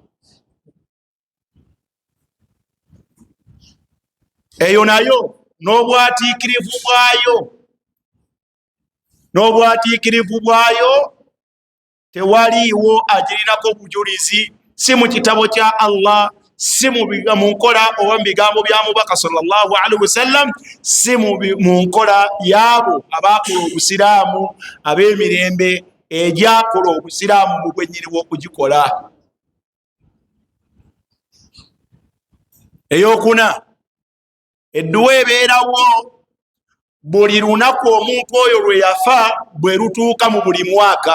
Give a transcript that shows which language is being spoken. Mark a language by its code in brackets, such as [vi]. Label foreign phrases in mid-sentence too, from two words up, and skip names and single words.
[lg] Eyo nayo n'obwatiikirivu bwayo tewaliiwo agirinako obujulizi, si mu kitabo kya Allah, si mu nkola oba mu bigambo bya mubaka [ar] صلى الله عليه وسلم, [lg] si mu nkola yaabo abaakola obusiraamu, ab'emirembe egyakola obusiraamu mu bwennyini bw'okugikola. Eyokuna, edduwa ebeerawo buli lunaku omuntu oyo lwe yafa bwe lutuuka mu buli mwaka.